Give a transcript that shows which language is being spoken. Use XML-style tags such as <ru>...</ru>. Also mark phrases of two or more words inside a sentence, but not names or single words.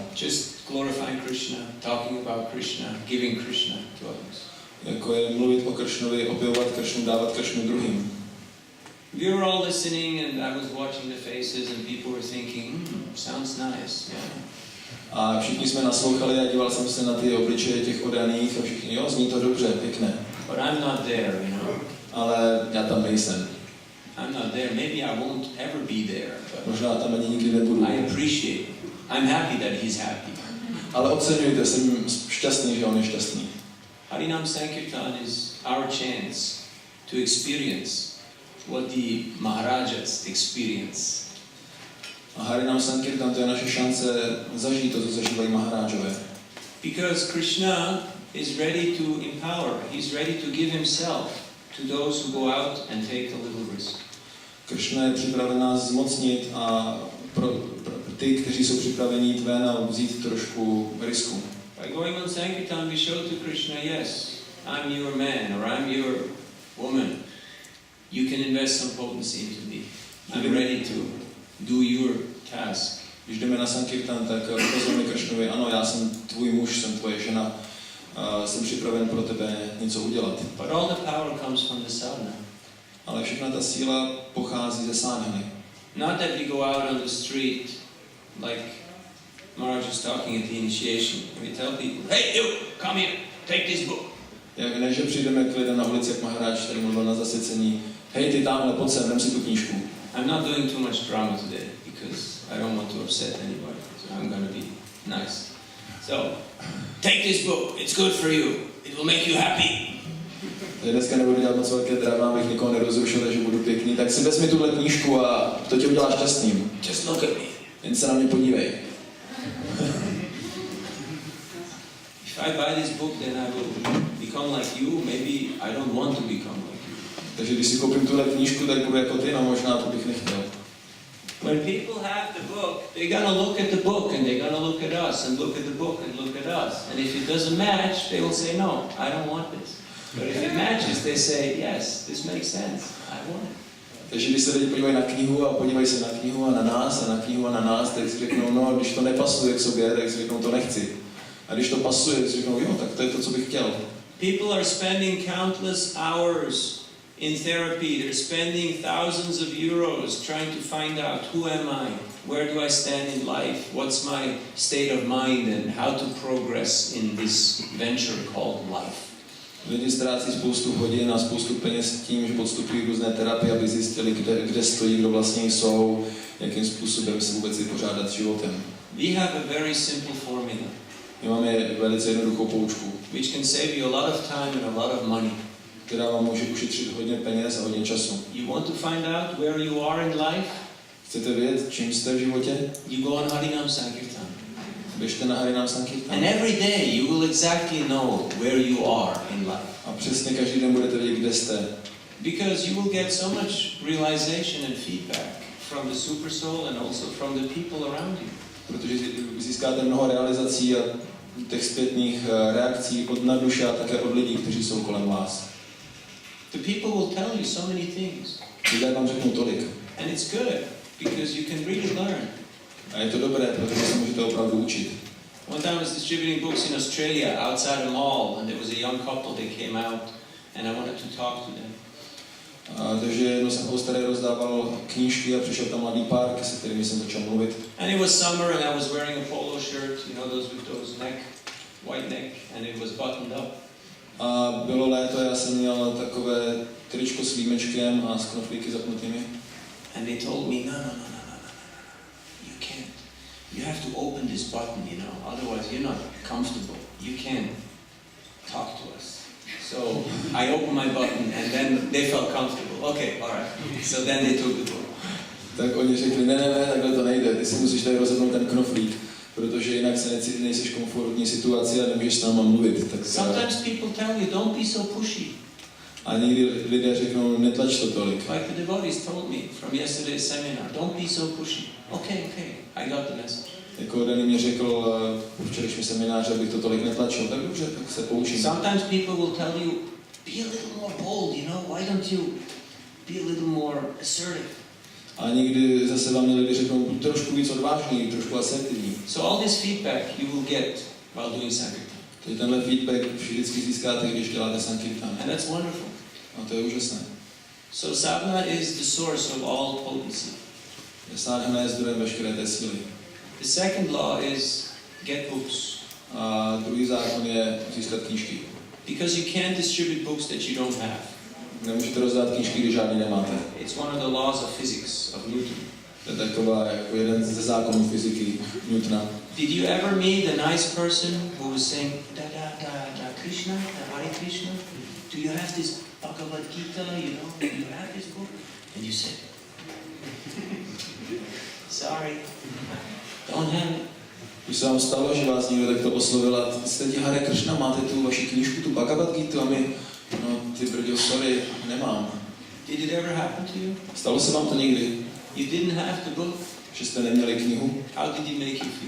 <en>Just glorifying Krishna, talking about Krishna, giving Krishna to others.</en> <cs>Jako je mluvit o Kršnovi, opěvovat Kršnu, dávat Kršnu druhým.</cs> <en>We were all listening and I was watching the faces and people were thinking, sounds nice. Yeah.</en> <cs>A všichni jsme naslouchali a díval jsem se na ty obličeje těch oddaných a všichni, jo, zní to dobře, pěkné.</cs> <en>But I'm not there, you know.</en> <cs>Ale já tam nejsem.</cs> <en>I'm not there. Maybe I won't ever be there. But</en> <cs>Možná tam ani nikdy nebudu.</cs> <en>I appreciate. I'm happy that he's happy.</en> <cs>Ale oceňujte, jsem šťastný, že on je šťastný.</cs> <en>Harinam Sankirtan is our chance to experience what the Maharajas experience.</en> <cs>A Harinam Sankirtan, to je naše šance zažít to, co zažívají Maharážové.</cs> <en>Because Krishna is ready to empower. He's ready to give himself to those who go out and take a little risk.</en> <cs>Krishna je připraven nás zmocnit a pro ty, kteří jsou připraveni jít ven a vzít trošku risku.</cs> <en>By going on Sankirtan, we show to Krishna, yes, I'm your man or I'm your woman. You can invest some potency into me. I'm ready to do your task.</en> <cs>Když jdeme na Sankirtan, tak ukazujeme Kršnovi, ano, já jsem tvůj muž, jsem tvoje žena, jsem připraven pro tebe něco udělat.</cs> <en>But all the power comes from the sadhana.</en> <cs>Ale všechna ta síla pochází ze sádhany.</cs> <en>Not that we go out on the street like Maharaj was talking at the initiation. We tell people, hey you, come here, take this book.</en> <cs>Ne, že přijdeme k lidem na ulici, jak Maharaj tady mluvil na zasvěcení, hej ty tamhle, pojď sem, vem si tu knížku.</cs> <en>I'm not doing too much drama today because I don't want to upset anybody, so I'm going to be nice. So, take this book, it's good for you, it will make you happy.</en> <cs>Dneska nebudu dělat moc velké drama, abych nikoho nerozrušil, takže budu pěkný, tak si vezmi tuhle knížku a to tě udělá šťastným.</cs> <en>Just look at me.</en> <cs>Jen se na mě podívej.</cs> <en>If I buy this book, then I will become like you. Maybe I don't want to become like you.</en> <cs>Takže když si koupím tuhle knížku, tak budu jako ty, no možná to bych nechtěl.</cs> <en>When people have the book, they're gonna look at the book and they're gonna look at us and look at the book and look at us. And if it doesn't match, they will say, no, I don't want this. But if it matches, they say, yes, this makes sense. I want it.</en> <cs>Takže když se lidi podívají na knihu a podívají se na knihu a na nás a na knihu a na nás, tak si řeknou, no, když to nepasuje k sobě, tak si řeknou, to nechci. A když to pasuje, tak si řeknou, jo, tak to je to, co bych chtěl.</cs> <en>People are spending countless hours in therapy. They're spending thousands of euros trying to find out who am I, where do I stand in life, what's my state of mind and how to progress in this venture called life.</en> <cs>Lidi ztrácí spoustu hodin a spoustu peněz tím, že podstupují různé terapie, aby zjistili, kde stojí, kdo vlastně jsou, jakým způsobem se vůbec vypořádat s životem.</cs> <en>We have a very simple formula.</en> <cs>My máme velice jednoduchou poučku,</cs> <en>which can save you a lot of time and a lot of money.</en> <cs>která vám může ušetřit hodně peněz a hodně času.</cs> <en>You want to find out where you are in life?</en> <cs>Chcete vědět, čím jste v životě?</cs> <en>You go on Harinam Sankirtan.</en> <cs>Běžte na Harinam Sankirtan.</cs> <en>And every day you will exactly know where you are in life.</en> <cs>A přesně každý den budete vědět, kde jste.</cs> <en>Because you will get so much realization and feedback from the super soul and also from the people around you.</en> <cs>Protože získáte mnoho realizací a těch zpětných reakcí od nadduše a také od lidí, kteří jsou kolem vás.</cs> <en>The people will tell you so many things.</en> <cs>Lidé vám řeknou tolik.</cs> <en>And it's good because you can really learn.</en> <cs>A je to dobré, protože se můžete opravdu učit.</cs> <en>One time I was distributing books in Australia outside a mall and there was a young couple that came out and I wanted to talk to them.</en> <cs>Takže jednou jsem v Austrálii rozdával knížky a přišel tam mladý pár, se kterými jsem začal mluvit.</cs> <en>And it was summer and I was wearing a polo shirt, you know, those with those neck, white neck, and it was buttoned up.</en> <cs>A bylo léto, já jsem měl takové tričko s límečkem a s knoflíky zapnutými.</cs> <en>And they told me, no, you can't. You have to open this button, you know, otherwise you're not comfortable. You can't talk to us. So I opened my button and then they felt comfortable. Okay, all right. So then they took the book.</en> <cs>Tak oni řekli, ne, takhle to nejde, ty si musíš tady rozhodnout ten knoflík, protože jinak se nejseš komfortní situaci a nemůžeš s náma mluvit. Tak</cs> <en>sometimes people tell you, don't be so pushy.</en> <cs>A někdy lidé řeknou, netlač to tolik.</cs> <en>Like the devotees told me from yesterday's seminar, don't be so pushy. Okay, I got the message.</en> <cs>Jako Dany mě řekl po včerejším semináři, abych to tolik netlačil, tak dobře, tak se poučím.</cs> <en>Sometimes people will tell you, be a little more bold, you know, why don't you be a little more assertive.</en> <cs>A někdy zase vám měli řeknou, buď trošku víc odvážný, trošku asertivní.</cs> <en>So all this feedback you will get while doing Sankirtan.</en> <cs>Takže tenhle feedback vždycky získáte, když děláte Sankirtan.</cs> <en>And that's wonderful.</en> <cs>A to je úžasné.</cs> <en>So sadhana is the source of all potency.</en> <cs>Sadhana je zdrojem veškeré té síly.</cs> <en>The second law is get books.</en> <cs>A druhý zákon je získat knížky.</cs> <en>Because you can't distribute books that you don't have.</en> <cs>Nemůžete rozdat knížky, když žádný nemáte.</cs> <en>It's one of the laws of physics, of Newton.</en> <cs>To je taková jako jeden ze zákonů fyziky Newtona.</cs> <en>Did you ever meet a nice person who was saying, da Krishna, da Hare Krishna? Do you have this Bhagavad Gita, you know? Do you have this book? And you said, sorry, don't have it.</en> <cs>Když se vám stalo, že vás někdo takto oslovil a jste ti Hare Krishna, máte tu vaši knížku, tu Bhagavad Gita, a my, no ty brďo, sorry, nemám.</cs> <en>Did it ever happen to you?</en> <cs>Stalo se vám to někdy?</cs> <en>You didn't have the book?</en> <cs>Že jste neměli knihu?</cs> <en>How did it make you feel?</en>